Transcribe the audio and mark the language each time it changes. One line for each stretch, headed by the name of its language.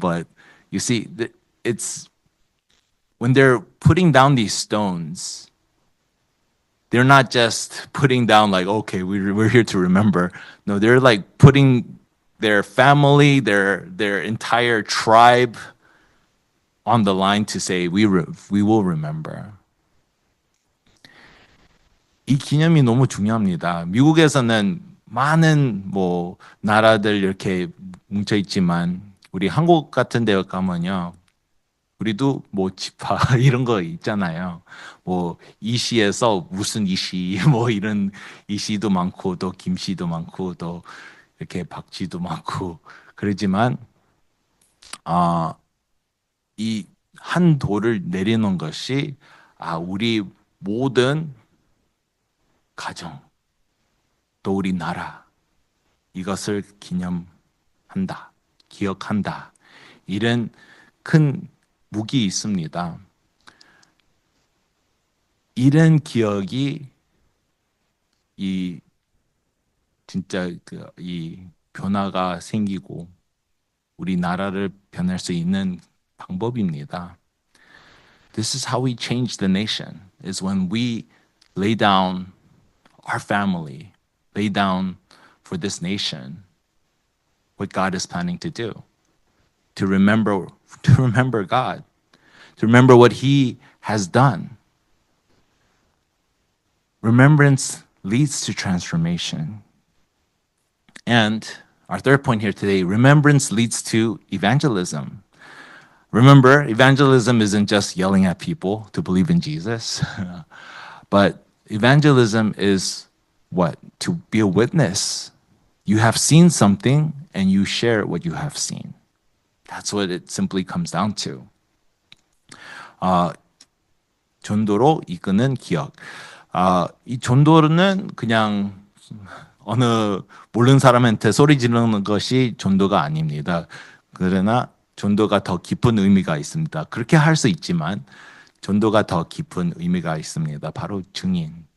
English: But you see, it's when they're putting down these stones, they're not just putting down like, okay, we're here to remember. No, they're like putting their family, their entire tribe on the line to say, we will remember.
Korean: 이 기념이 너무 중요합니다. 미국에서는 많은 뭐 나라들 이렇게 뭉쳐 있지만 우리 한국 같은 데 가면요. 우리도 뭐 지파 이런 거 있잖아요. 뭐 이시에서 무슨 이시 뭐 이런 이시도 많고 또 김씨도 많고 또 이렇게 박쥐도 많고 그러지만 이 한 돌을 내리는 것이 우리 모든 가정 또 우리 나라 이것을 기념한다, 기억한다. 이런 큰 무기 있습니다. 이런 기억이 이 진짜 이 변화가 생기고 우리나라를 변할 수 있는 방법입니다.
English: This is how we change the nation, is when we lay down our family, lay down for this nation what God is planning to do, to remember God, to remember what He has done. Remembrance leads to transformation. And our third point here today, remembrance leads to evangelism. Remember, evangelism isn't just yelling at people to believe in Jesus, but evangelism is what? To be a witness. You have seen something and you share what you have seen. That's what it simply comes down to.
Korean: 전도로 이끄는 기억. 이 전도는 그냥 어느 모르는 사람한테 소리 지르는 것이 전도가 아닙니다. 그러나 전도가 더 깊은 의미가 있습니다. 그렇게 할 수 있지만 전도가 더 깊은 의미가 있습니다. 바로 증인.